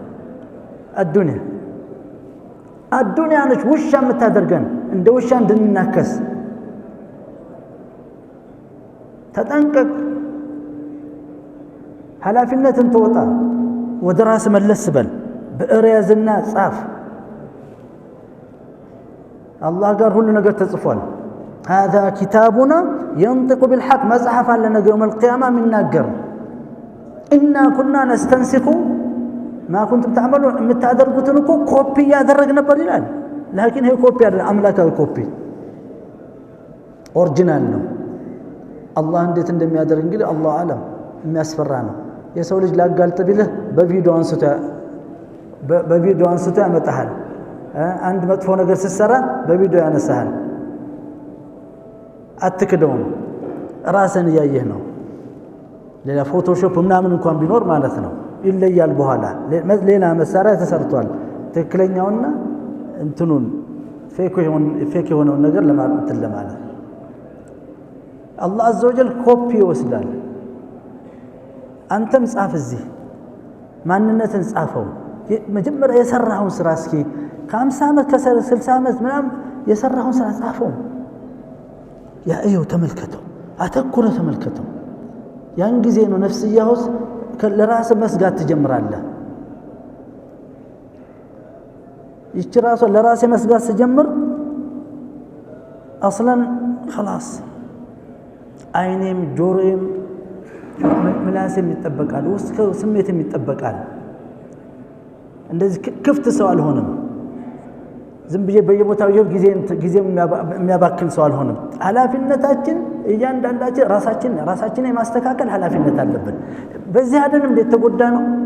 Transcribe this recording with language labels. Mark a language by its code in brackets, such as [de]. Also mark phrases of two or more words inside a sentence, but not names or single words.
[am] አዱንያ ነች ውሻ የምታደርገን እንደ ውሻ እንድንናከስ ተጠንቀቅ ኃላፊነትን ተወጣ ወደ ራስ መለስ በል ብዕር ያዝና ጻፍ አላህ ጋር ሁሉ ነገር ተጽፏል [ar] هذا كتابنا ينطق بالحق مصحف لنا يوم القيامه من ناجر إنا كنا نستنسخ ما كنتم تعملون متادرغوتن [am] እኮ ኮፒ ያደረግ ነበር ይላል [ar] لكن هي [am] ኮፒ አይደለም አምላካዊ ኮፒ ኦሪጂናል ነው አላህ እንዴት እንደሚያደርግ እንግዲህ አላህ አለም የሚያስፈራ ነው የሰው ልጅ ላጋልጥ ቢልህ በቪዲዮ አንስቶ ያመጣሃል አንድ መጥፎ ነገር ሲሰራ በቪዲዮ ያነሳሃል አትክደውም ራስን ያየህ ነው ሌላ ፎቶሾፕ ምናምን እንኳን ቢኖር ማለት ነው ይለያል በኋላ ሌላ መሳሪያ ተሰርቷል ትክክለኛውና እንትኑን ፌክ የሆነው ነገር ለማለት አላህ [ar] عز وجل [am] ኮፒ ይወስዳል አንተም ጻፍ እዚህ ማንነትን ጻፈው መጀመሪያ የሰራውን ስራ እስኪ ከ50 ዓመት ከ60 ዓመት ምናምን የሰራውን ስራ ጻፈው ያ እየው ተመልከተው አተኩረ ተመልከተው ያን ጊዜ ነው ነፍስያውስ ለራስ መስጋት ትጀምራለህ ይች ራስ ለራስ መስጋት ሲጀምር [ar] اصلا خلاص [am] አይኔም ጆሮዬም ምላሴም ይጠበቃል ውስጥ ስሜትም ይጠበቃል እንደዚህ ክፍት ሰው አልሆነም ዝም ብዬ በየቦታው ጊዜ የሚያባክን ሰው አልሆነም ኃላፊነታችን እያንዳንዳችን ራሳችን የማስተካከል ኃላፊነት አለብን በዚህ አይደለም እንዴት ተጎዳ ነው